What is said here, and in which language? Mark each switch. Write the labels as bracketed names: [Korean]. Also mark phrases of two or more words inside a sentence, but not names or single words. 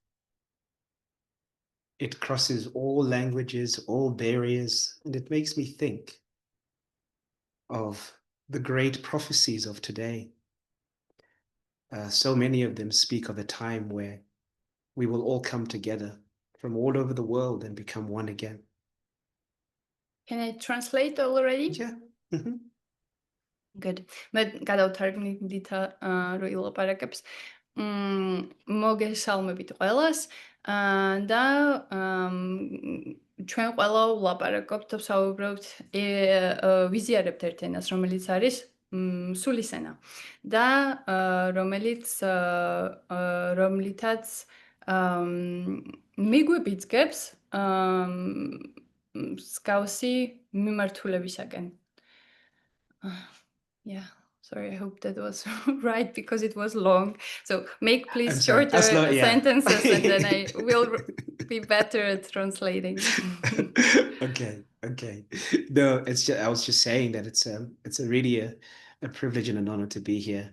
[English] It crosses all languages, all barriers, and it makes me think of the great prophecies of today. So many of them speak of a time where we will all come together from all over the world and become one again. Can I translate already? Yeah. Good. [Georgian] მე გადავთარგმნი ლითა რო ილაპარაკებს. მოგესალმებით ყველას და ჩვენ ყველა ვლაპარაკობთ და ვსაუბრობთ, ვიზიარებთ ერთ ენას, რომელიც არის სულის ენა და რომლითაც მიგვიბიძგებს მსგავსი მიმართულებისაკენ. [English] Yeah, sorry, I hope that was right because it was long. So make please shorter sentences and then I will be better at translating. Okay. No, it's just, I was just saying that it's really a privilege and an honor to be here.